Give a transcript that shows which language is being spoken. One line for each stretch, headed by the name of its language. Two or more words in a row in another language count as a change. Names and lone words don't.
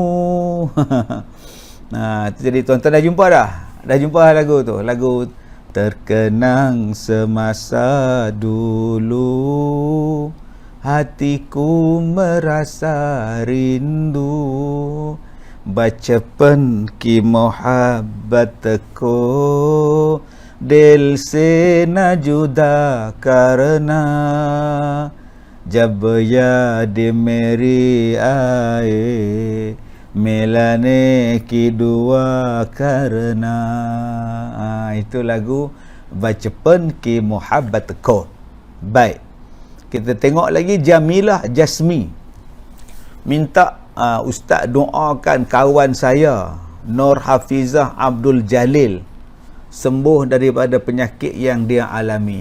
Malay: Nah, jadi tuan-tuan dah jumpa dah? Dah jumpa lagu tu? Lagu terkenang semasa dulu, hatiku merasa rindu.
Hindi: बचपन की मोहब्बत को, दिल से न जुदा करना, जब याद मेरी आए मिलने की दुआ करना.
Malay: Itu lagu Bachpan ki mohabbat ko. Baik, kita tengok lagi Jamilah Jasmi minta Ustaz doakan kawan saya Nur Hafizah Abdul Jalil sembuh daripada penyakit yang dia alami.